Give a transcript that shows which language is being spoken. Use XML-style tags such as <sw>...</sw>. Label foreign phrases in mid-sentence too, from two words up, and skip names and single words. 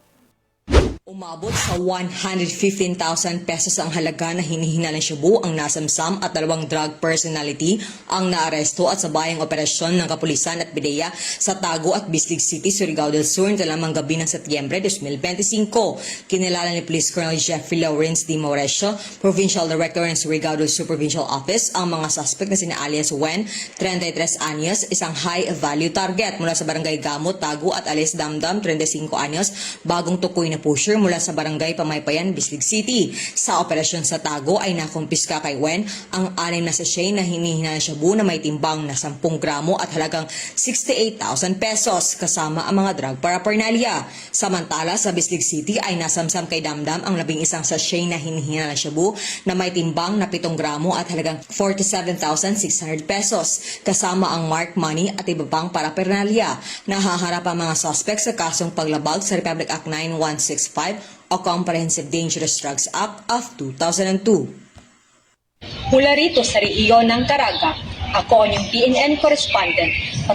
<tl>Umabot sa 115,000 pesos ang halaga na hinihinalang shabu ang nasamsam at 2</tl> <en>drug personality</en> <tl>ang naaresto at sabayang operasyon ng kapulisan at PIDEA sa Tago at Bislig City, Surigao del Sur na lamang gabi ng Setyembre 2025. Kinilala ni Police Colonel Jeffrey Lawrence D. Mauresio,</tl> <en>Provincial Director</en> <tl>ng Surigao del Sur Provincial Office, ang mga suspect na sina alias Wen, 33 anyos, isang</tl> <en>high-value target</en> <tl>mula sa Barangay Gamot, Tago at alias Damdam, 35 anyos, bagong tukoy na pusher mula sa Barangay Pamaypayan, Bislig City. Sa operasyon sa Tago ay nakumpiska kay Wen ang 6 na sachet na hinihinalang shabu na may timbang na 10 gramo at halagang 68,000 pesos kasama ang mga</tl> <en>drug paraphernalia.</en> <tl>Samantala sa Bislig City ay nasamsam kay Damdam ang 11 sachet na hinihinalang shabu na may timbang na 7 gramo at halagang 47,600 pesos kasama ang</tl> <en>marked money</en> <tl>at iba pang paraphernalia. Nahaharap ang mga suspect sa kasong paglabag sa Republic Act 9165 o Comprehensive Dangerous Drugs Act of 2002. Mula rito sa rehiyon ng Caraga, ako ang inyong PNN Correspondent,</tl>